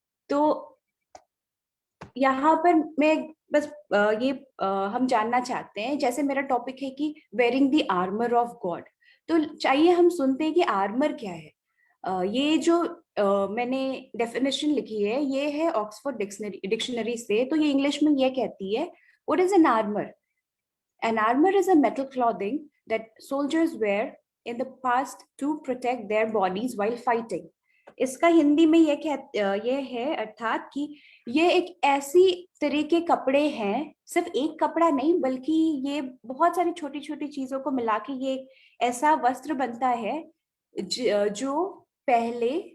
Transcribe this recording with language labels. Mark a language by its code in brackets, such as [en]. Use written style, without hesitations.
[hi] तो यहाँ पर मैं बस हम जानना चाहते हैं, जैसे मेरा टॉपिक है कि wearing the armour of God. तो चाहिए हम सुनते हैं कि आर्मर क्या है। ये जो मैंने डेफिनेशन लिखी है ये है ऑक्सफोर्ड डिक्शनरी से। तो ये इंग्लिश में ये कहती है, [en] What is an armour? An armor is a metal clothing that soldiers wear in the past to protect their bodies while fighting. [hi] इसका हिंदी में ये है अर्थात कि ये एक ऐसी तरह के कपड़े हैं, सिर्फ एक कपड़ा नहीं बल्कि ये बहुत सारी छोटी छोटी चीजों को मिला के ये ऐसा वस्त्र बनता है जो पहले